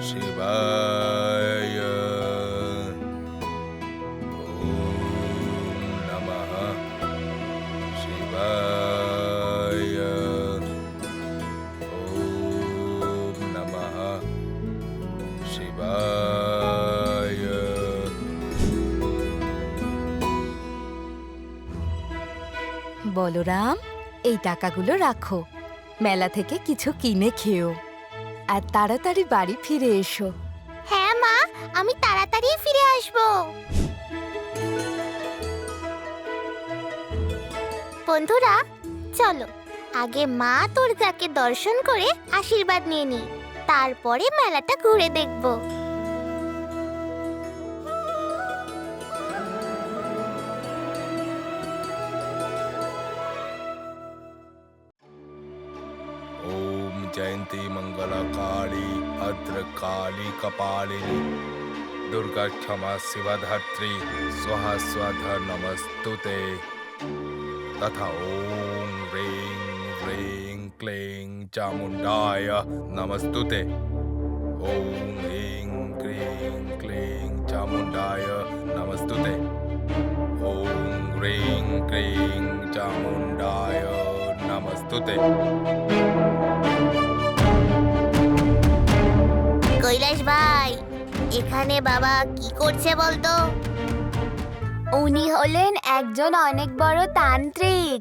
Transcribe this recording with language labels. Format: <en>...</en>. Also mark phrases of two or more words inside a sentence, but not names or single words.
<sa>শিবায়। ওম নমঃ শিবায়। ওম নমঃ শিবায়।</sa> <bn>বলরাম, এই টাকাগুলো রাখো। মেলা থেকে কিছু কিনে খেও আর তাড়াতাড়ি বাড়ি ফিরে এসো। হ্যাঁ মা, আমি তাড়াতাড়ি ফিরে আসবো। বন্ধুরা, চলো আগে মা দুর্গাকে দর্শন করে আশীর্বাদ নিয়ে নিই, তারপরে মেলাটা ঘুরে দেখবো।</bn> <sa>ओम जयंती मंगला काली भद्र काली कपालिनी दुर्गा क्षमा शिवधात्री स्वाहा स्वाधा नमस्तुते। तथा ओम ह्रीं ह्रीं क्लीं चामुंडाय नमस्तुते। ओम ह्रीं क्लीं क्लीं चामुंडाय नमस्तुते। ओम ह्रीं क्लीं चामुंडाय नमस्तुते।</sa> <bn>কৈলাস ভাই, এখানে বাবা কি করছে বলতো? উনি হলেন একজন অনেক বড় তান্ত্রিক।</bn>